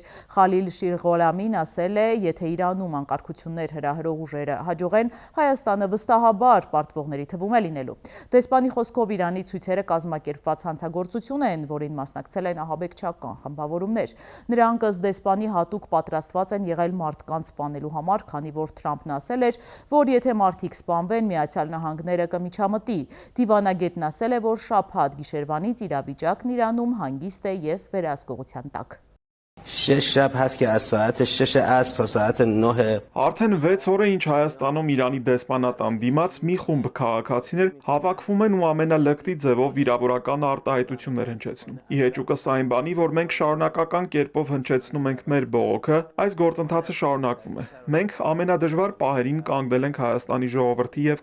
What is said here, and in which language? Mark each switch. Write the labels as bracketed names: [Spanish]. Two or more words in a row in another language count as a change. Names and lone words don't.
[Armenian] Խալիլ Շիրղոլամին ասել է, եթե Իրանում անկարգություններ հրահրող ուժերը հաջողեն, Հայաստանը վստահաբար պարտվողների թվում է լինելու։ Դեսպանի խոսքով Իրանի ցույցերը կազմակերպված հանցագործություն են, որին մասնակցել են ահաբեկչական խմբավորումներ։ Նրանք ըստ դեսպանի հատուկ պատրաստված են եղել մարդկանց սպանելու համար, քանի որ Թրամփն ասել էր, որ եթե մարդիկ սպանվեն, Միացյալ Նահանգները կմիջամտի։ Դիվանագետն ասել է, որ շաբաթ գիշերվանից իրավիճակն Իրանում հանգիստ է և վերահսկողության տակ։ [Persian] 6 شب هست که از ساعت 6 عصر تا ساعت 9 [Armenian] Արդեն 6 օր է ինչ Հայաստանում Իրանի դեսպանատան դիմաց մի խումբ քաղաքացիներ հավաքվում են ու ամենալկտի ձևով վիրավորական արտահայտություններ հնչեցնում։ Ի հեճուկս այն բանի, որ մենք շարունակական կերպով հնչեցնում ենք մեր բողոքը, այս գործընթացը շարունակվում է։ Մենք ամենադժվար պահերին կանգնել ենք Հայաստանի ժողովրդի եւ